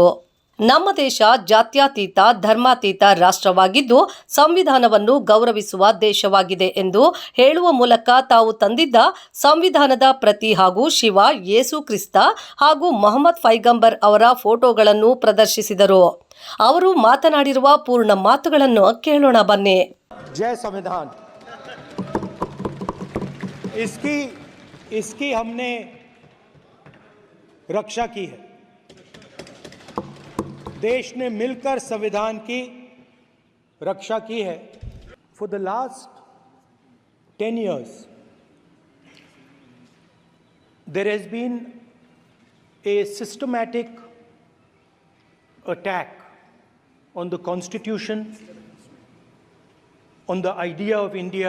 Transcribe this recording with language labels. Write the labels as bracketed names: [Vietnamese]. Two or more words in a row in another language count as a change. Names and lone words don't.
[Kannada] ನಮ್ಮ ದೇಶ ಜಾತ್ಯತೀತ ಧರ್ಮಾತೀತ ರಾಷ್ಟ್ರವಾಗಿದ್ದು ಸಂವಿಧಾನವನ್ನು ಗೌರವಿಸುವ ದೇಶವಾಗಿದೆ ಎಂದು ಹೇಳುವ ಮೂಲಕ ತಾವು ತಂದಿದ್ದ ಸಂವಿಧಾನದ ಪ್ರತಿ ಹಾಗೂ ಶಿವ, ಯೇಸು ಕ್ರಿಸ್ತ ಹಾಗೂ ಮೊಹಮ್ಮದ್ ಪೈಗಂಬರ್ ಅವರ ಫೋಟೋಗಳನ್ನು ಪ್ರದರ್ಶಿಸಿದರು. ಅವರು ಮಾತನಾಡಿರುವ ಪೂರ್ಣ ಮಾತುಗಳನ್ನು ಕೇಳೋಣ ಬನ್ನಿ. [Hindi] जय संविधान। इसकी हमने रक्षा की है। देश ने मिलकर संविधान की रक्षा की है। [English] For the last 10 years, there has been a systematic attack on the Constitution, on the idea of India.